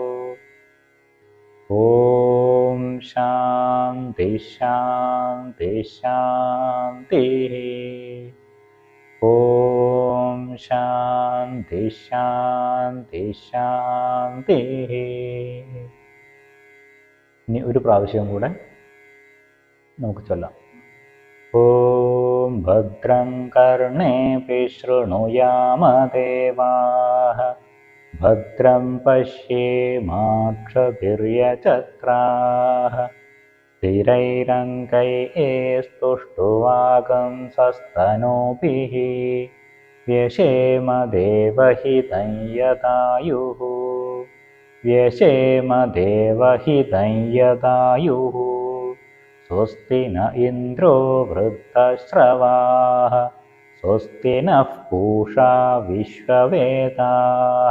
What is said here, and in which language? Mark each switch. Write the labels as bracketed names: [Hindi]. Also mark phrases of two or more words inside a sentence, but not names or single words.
[Sanskrit] ॐ शान्ति शान्ति शान्तिः. ॐ शान्ति शान्ति शान्तिः. [Malayalam] ഇനി ഒരു പ്രാവശ്യം കൂടെ നമുക്ക് ചൊല്ലാം. [Sanskrit] ഓം ഭദ്രം കർണേഭിഃ ശൃണുയാമ ദേവാഃ. ഭദ്രം പശ്യേമാക്ഷഭിര്യജത്രാഃ. സ്ഥിരൈരംഗൈസ്തുഷ്ടുവാഗുംസസ്തനൂഭിः. व्यशेम देवहितं यदायुः. व्यशेम देवहितं यदायुः. स्वस्ति न इन्द्रो वृद्धश्रवाः. स्वस्ति नः पूषा विश्ववेदाः.